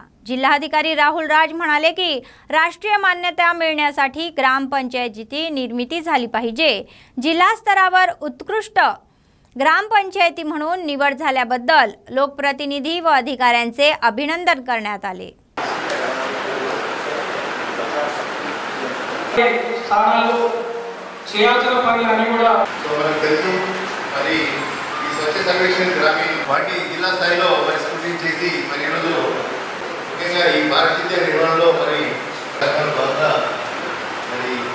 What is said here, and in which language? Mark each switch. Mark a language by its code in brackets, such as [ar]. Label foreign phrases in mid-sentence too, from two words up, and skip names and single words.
[mr] जिल्हाधिकारी राहुल राज म्हणाले की राष्ट्रीय मान्यता मिळण्यासाठी ग्रामपंचायतीची निर्मिती झाली पाहिजे। जिल्हा स्तरावर उत्कृष्ट ग्रामपंचायती म्हणून निवड झाल्याबद्दल लोकप्रतिनिधी व अधिकाऱ्यांचे अभिनंदन करण्यात आले। [te] స్థానాలు చేయాల్సిన పనులు అన్ని కూడా మనకు తెలుసు। మరి ఈ స్వచ్ఛ సర్వేక్షణ గ్రామీణ వాటి జిల్లా స్థాయిలో మరి స్క్రూటినీ చేసి మరి ఈరోజు ముఖ్యంగా ఈ పారిశుద్ధ్య నిర్వహణలో మరి బాగా మరి